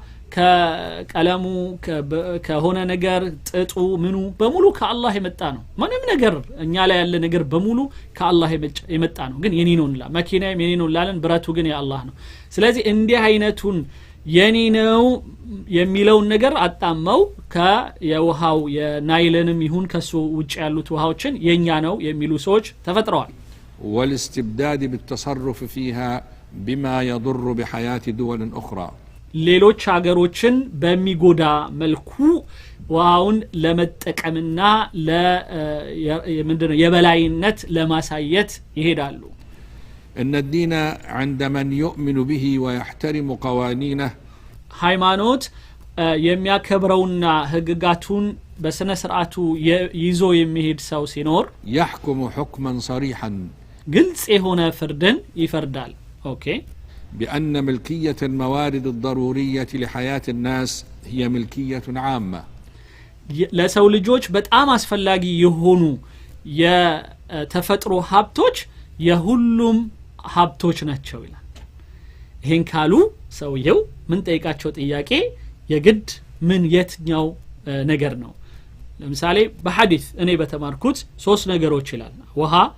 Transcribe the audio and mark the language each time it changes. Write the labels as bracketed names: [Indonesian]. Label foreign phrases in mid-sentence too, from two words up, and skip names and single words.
[Amharic] ከቀለሙ ከሆነ ነገር ጥጡ ምኑ በሙሉ ከአላህ የመጣ ነው ምንም ነገር እኛ ላይ ያለ ነገር በሙሉ ከአላህ የመጣ ነው ግን የኔ ነው እንላ መኪናዬም የኔ ነው እንላለን ብረቱ ግን የአላህ ነው ስለዚህ እንዲህ አይነቱን የኔ ነው የሚለውን ነገር አጣመው ከየውሃው የናይልንም ይሁን ከሱ ውጭ ያሉት ውሃዎችን የኛ ነው የሚሉ ሰዎች ተፈጥረዋል [Arabic] والاستبداد بالتصرف فيها بما يضر بحياة دول أخرى [Amharic] ሌሎች ሀገሮችን በሚጎዳ መልኩ ውሃውን ለመጠቀምና ለምንድነው የበላይነት ለማሳየት ይሄዳሉ [Arabic] إن الدين عند من يؤمن به ويحترم قوانينه [Amharic] ሃይማኖት የሚያከብረውና ህግጋቱን በስነ ስርዓቱ ይዞ የሚሄድ ሰው ሲኖር [Arabic] يحكم حكما صريحا [Amharic] ግልጽ የሆነ ፍርድን ይፈርዳል ኦኬ [Arabic] بأن ملكية الموارد الضرورية لحياة الناس هي ملكية عامة [Amharic] ለሰው ልጆች በጣም አስፈላጊ የሆኑ የተፈጥሮ ሀብቶች የሁሉም ሀብቶች ናቸው ይላል ይሄን ካሉ ሰውየው ምን ጠይቃቸው ጥያቄ የግድ ምን የትኛው ነገር ነው ለምሳሌ በሐዲስ እኔ በተማርኩት 3 ነገሮች ይላል ውሃ